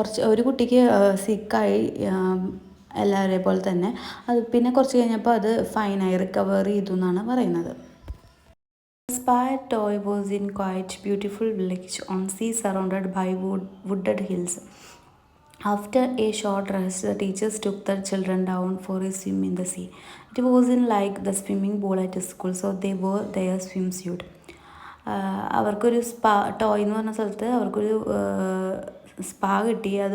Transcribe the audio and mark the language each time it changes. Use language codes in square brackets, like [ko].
[ml] ഒരു കുട്ടിക്ക് സിക്കായി എല്ലാവരെ പോലെ തന്നെ. അത് പിന്നെ കുറച്ച് കഴിഞ്ഞപ്പോൾ അത് ഫൈനായി റിക്കവർ ചെയ്തു എന്നാണ് പറയുന്നത്. [en] Spire Toy was in quite beautiful village on sea surrounded by wooded hills. After a short rest, the teachers took the children down for a swim in the sea. It wasn't like the swimming pool at school, so they wore their swimsuit. [ml] അവർക്കൊരു toy എന്ന് പറഞ്ഞ സ്ഥലത്ത് അവർക്കൊരു spa കിട്ടി.